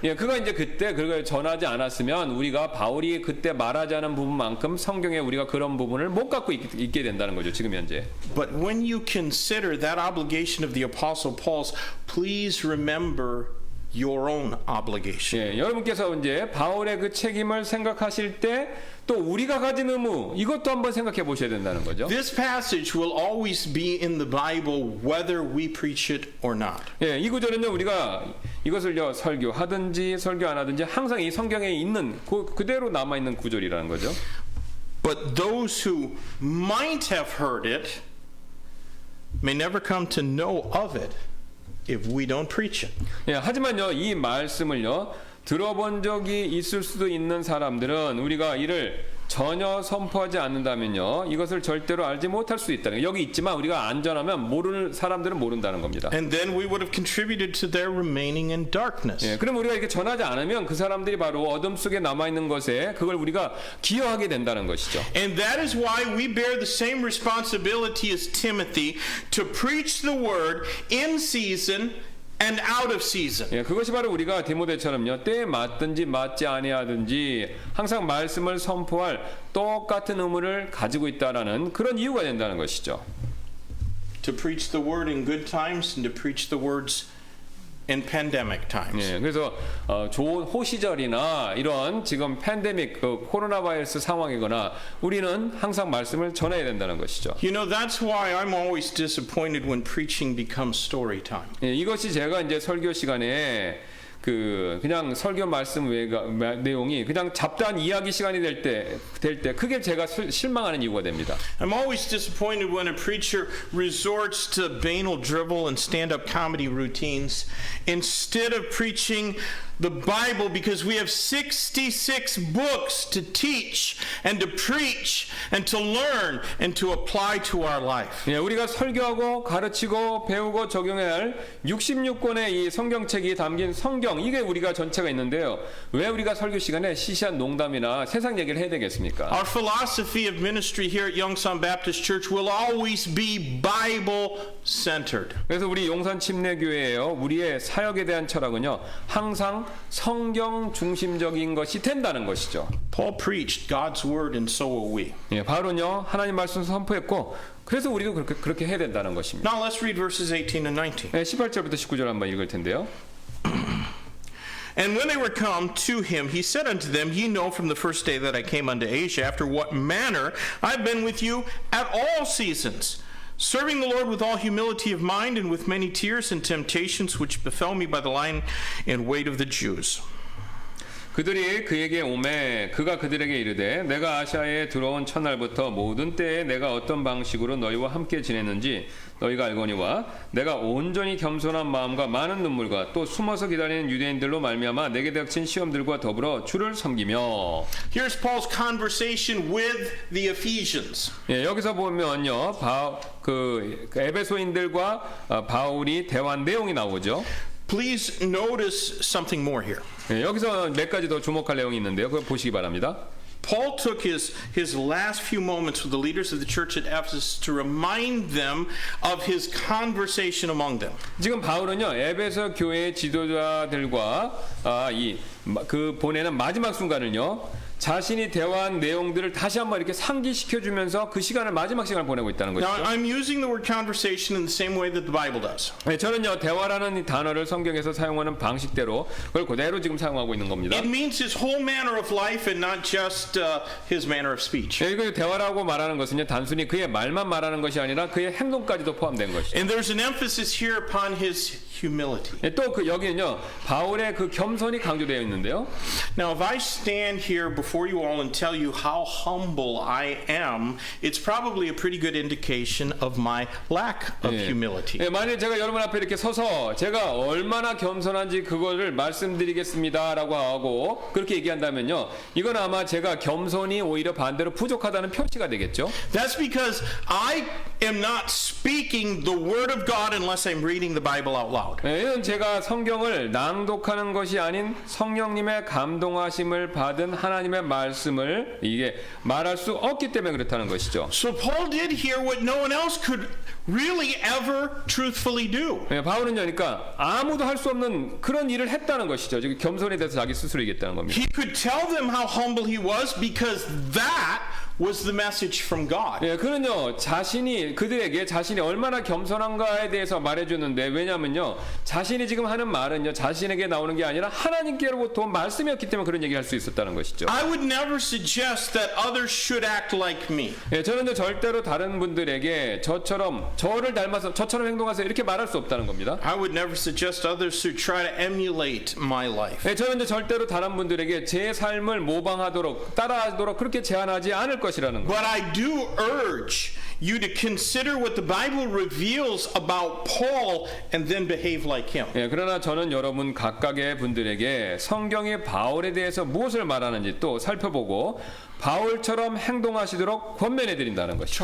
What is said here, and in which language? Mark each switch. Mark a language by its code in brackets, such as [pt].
[ko] 예, 그거 이제 그때 그걸 전하지 않았으면 우리가 바울이 그때 말하지 않은 부분만큼 성경에 우리가 그런 부분을 못 갖고 있게 된다는 거죠. 지금 현재. [en] But when you consider that obligation of the Apostle Paul's, please remember your own obligation. [ko] 예, 여러분께서 이제 바울의 그 책임을 생각하실 때 또 우리가 가진 의무, 이것도 한번 생각해 보셔야 된다는 거죠. [en] This passage will always be in the Bible whether we preach it or not. [ko] 예, 이 구절은요, 우리가 이것을요 설교하든지 설교 안 하든지 항상 이 성경에 있는 그대로 남아 있는 구절이라는 거죠. [en] But those who might have heard it may never come to know of it if we don't preach it. [ko] 예, 하지만요, 이 말씀을요 들어본 적이 있을 수도 있는 사람들은 우리가 이를 전혀 선포하지 않는다면요, 이것을 절대로 알지 못할 수 있다는 거예요. 여기 있지만 우리가 안전하면 모르는 사람들은 모른다는 겁니다. [en] And then we would have contributed to their remaining in darkness. [ko] 예, 그럼 우리가 이렇게 전하지 않으면 그 사람들이 바로 어둠 속에 남아 있는 것에 그걸 우리가 기여하게 된다는 것이죠. [en] And that is why we bear the same responsibility as Timothy to preach the word in season and out of season. [ko] 예, 그것이 바로 우리가 디모데처럼요, 때에 맞든지 맞지 아니하든지 항상 말씀을 선포할 똑같은 의무를 가지고 있다라는 그런 이유가 된다는 것이죠. [en] To preach the word in good times and to preach the words in pandemic times. [ko] 예, 그래서 좋은 호시절이나 이런 지금 팬데믹, 코로나 바이러스 상황이거나 우리는 항상 말씀을 전해야 된다는 것이죠. [en] You know, that's why I'm always disappointed when preaching becomes story time. [ko] 예, 이것이 제가 이제 설교 시간에 그냥 설교 말씀 내용이 그냥 잡다한 이야기 시간이 될 때 그게 제가 실망하는 이유가 됩니다. [en] I'm always disappointed when a preacher resorts to banal drivel and stand-up comedy routines instead of preaching the Bible, because we have 66 books to teach and to preach and to learn and to apply to our life. [ko] 예, 우리가 설교하고 가르치고 배우고 적용해야 할 66권의 이 성경책이 담긴 성경, 이게 우리가 전체가 있는데요. 왜 우리가 설교 시간에 시시한 농담이나 세상 얘기를 해야 되겠습니까? [en] Our philosophy of ministry here at Yongsan Baptist Church will always be Bible-centered. [ko] 그래서 우리 용산 침례교회에요, 우리의 사역에 대한 철학은요, 항상 성경 중심적인 것이 된다는 것이죠. [en] Paul preached God's word and so will we. [ko] 예, 바울은요, 하나님 말씀 선포했고, 그래서 우리도 그렇게 해야 된다는 것입니다. [en] Now let's read verses 18 and 19. [ko] 예, 18절부터 19절 한번 읽을 텐데요. [en] And when they were come to him, he said unto them, Ye know from the first day that I came unto Asia, after what manner I've been with you at all seasons, serving the Lord with all humility of mind and with many tears and temptations which befell me by the lying in wait of the Jews. [ko] 그들이 그에게 오매 그가 그들에게 이르되 내가 아시아에 들어온 첫날부터 모든 때에 내가 어떤 방식으로 너희와 함께 지냈는지 너희가 알거니와 내가 온전히 겸손한 마음과 많은 눈물과 또 숨어서 기다리는 유대인들로 말미암아 내게 닥친 시험들과 더불어 주를 섬기며. [en] Here's Paul's conversation with the Ephesians. [ko] 예, 여기서 보면요, 그 에베소인들과 바울이 대화한 내용이 나오죠. [en] Please notice something more here. [ko] 예, 여기서 몇 가지 더 주목할 내용이 있는데요. 그거 보시기 바랍니다. [en] Paul took his last few moments with the leaders of the church at Ephesus to remind them of his conversation among them. [ko] 지금 바울은요, 에베소 교회 지도자들과 그 보내는 마지막 순간을요, 자신이 대화한 내용들을 다시 한번 이렇게 상기시켜주면서 그 시간을 마지막 시간을 보내고 있다는 [en] Now, [ko] 것이죠. [en] I'm using the word conversation in the same way that the Bible does. [ko] 네, 저는요, 대화라는 이 단어를 성경에서 사용하는 방식대로 그걸 그대로 지금 사용하고 있는 겁니다. [en] It means his whole manner of life and not just his manner of speech. [ko] 네, 이거 대화라고 말하는 것은요, 단순히 그의 말만 말하는 것이 아니라 그의 행동까지도 포함된 것이죠. [en] And there's an emphasis here upon his humility. [ko] 또 그 여기는요 바울의 그 겸손이 강조되어 있는데요. [en] Now, if I stand here before you all and tell you how humble I am, it's probably a pretty good indication of my lack of humility. [ko] 예, 만약 제가 여러분 앞에 이렇게 서서 제가 얼마나 겸손한지 그거를 말씀드리겠습니다라고 하고 그렇게 얘기한다면요, 이건 아마 제가 겸손이 오히려 반대로 부족하다는 표시가 되겠죠. [en] That's because I am not speaking the word of God unless I'm reading the Bible out loud. [ko] 예, 이건 제가 성경을 낭독하는 것이 아닌 성령님의 감동하심을 받은 하나님의 말씀을 이게 말할 수 없기 때문에 그렇다는 것이죠. [en] So Paul did here what no one else could really ever truthfully do. [ko] 예, 바울은 그러니까 아무도 할 수 없는 그런 일을 했다는 것이죠. 지금 겸손에 대해서 자기 스스로 얘기했다는 겁니다. [en] He could tell them how humble he was because that was the message from God. [ko] 예, 그는요 자신이 그들에게 자신이 얼마나 겸손한가에 대해서 말해주는데, 왜냐하면요 자신이 지금 하는 말은요 자신에게 나오는 게 아니라 하나님께로부터 온 말씀이었기 때문에 그런 얘기를 할 수 있었다는 것이죠. [en] I would never suggest that others should act like me. [ko] 예, 저는요 절대로 다른 분들에게 저를 닮아서 저처럼 행동하세요 이렇게 말할 수 없다는 겁니다. [en] I would never suggest others should try to emulate my life. [ko] 예, 저는요 절대로 다른 분들에게 제 삶을 모방하도록 따라하도록 그렇게 제안하지 않을 것이라는 거. [en] But I do urge you to consider what the Bible reveals about Paul and then behave like him. [ko] 예, 그러나 저는 여러분 각각의 분들에게 성경이 바울에 대해서 무엇을 말하는지 또 살펴보고 바울처럼 행동하시도록 권면해 드린다는 것이죠.